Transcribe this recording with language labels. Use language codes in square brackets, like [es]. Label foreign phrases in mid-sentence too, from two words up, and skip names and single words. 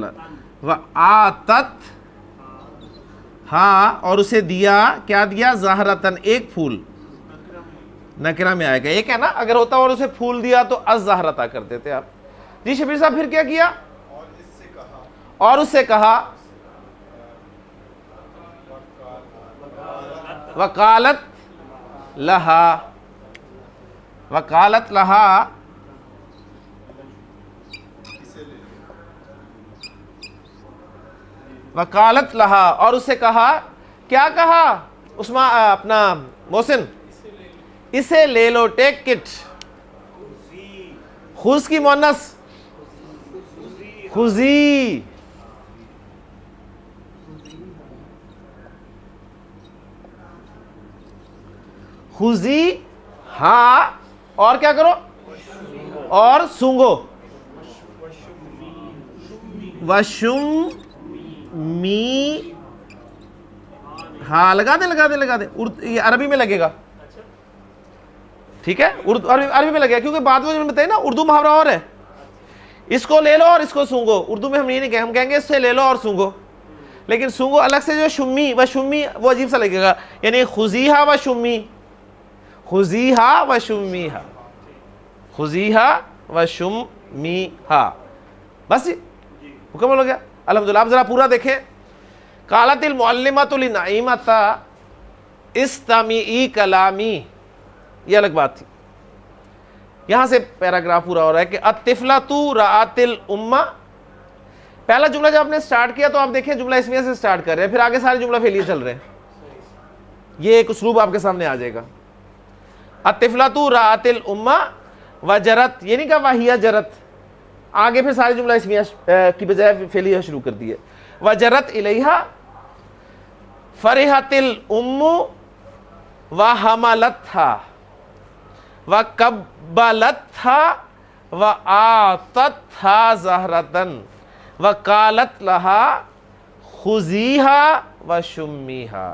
[ur] وآتت ہاں، اور اسے دیا. کیا دیا؟ زہرتن، ایک پھول. نکرہ میں آئے گا، ایک ہے نا، اگر ہوتا اور اسے پھول دیا تو الزہرتا کر دیتے آپ. جی شبیر صاحب پھر کیا کیا؟ اور اس سے کہا. [ar] وقالت لہا، وقالت لہا، وقالت لہا، [ur] اور اسے کہا. کیا کہا عثمان اپنا محسن؟ اسے لے لو. [en] take it. [ur] خذ کی مؤنث خذی. خذی ہاں، اور کیا کرو؟ اور سونگو. وشم می ہاں، لگا دیں لگا دیں لگا دیں. یہ عربی میں لگے گا. ٹھیک ہے. عربی میں لگے گا، کیونکہ بات وہ بتائی نا، اردو محاورہ اور ہے. اس کو لے لو اور اس کو سونگو. اردو میں ہم یہ نہیں کہیں، ہم کہیں گے اس سے لے لو اور سونگو. لیکن سونگو الگ سے جو [ar] شمی و شمی، [ur] وہ عجیب سا لگے گا. [ar] یعنی خذیہا و شمی، خذیہا و شمیہا، خذیہا و شمیہا. [ur] بس مکمل ہو گیا. الحمدللہ. آپ ذرا پورا دیکھیں. [ar] قالت المعلمۃ لنعیمۃ، استمیعی کلامی، [ur] یہ الگ بات تھی. یہاں سے پیراگراف پورا ہو رہا ہے کہ [ar] الطفلۃ رأت الامہ. [ur] پہلا جملہ جب آپ نے سٹارٹ کیا تو آپ دیکھیں جملہ اسمیہ سے سٹارٹ کر رہے ہیں، پھر آگے سارے جملہ فعلیہ چل رہے ہیں. یہ ایک اسلوب آپ کے سامنے آ جائے گا. [ar] الطفلۃ رأت الامہ وجرت، [ur] یہ نہیں کہا [ar] وہیہ جرت، [ur] آگے پھر سارے جملہ اسمیہ کی بجائے فعلیہ شروع کر دیے. [ar] وجرت الیہا فرحت الام وحملتھا وقبلتھا وآتتھا زہرتن وقالت لہا خذیہا وشمیہا.